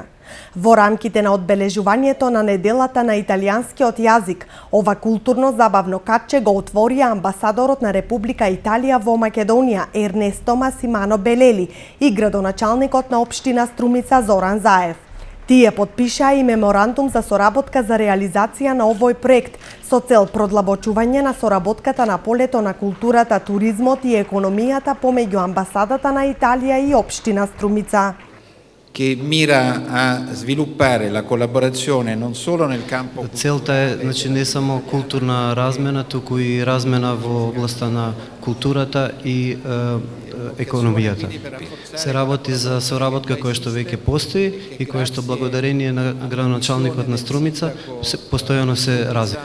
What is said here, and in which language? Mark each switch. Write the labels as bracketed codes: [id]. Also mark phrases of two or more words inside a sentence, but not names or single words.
[mk] Во рамките на одбележувањето на неделата на италијанскиот јазик, ова културно-забавно катче го отворија амбасадорот на Република Италија во Македонија Ернесто Масимано Белели и градоначалникот на општина Струмица Зоран Заев. Тие потпишаа и меморандум за соработка за реализација на овој проект со цел продлабочување на соработката на полето на културата, туризмот и економијата помеѓу амбасадата на Италија и општина Струмица. [it] Che mira a sviluppare la collaborazione non solo nel campo. [mk] Целта е не само културна размена, туку и размена во областа на културата и економијата. Се работи за соработка која што веќе постои и која што благодарение на градоначалникот на Струмица постојано се развива.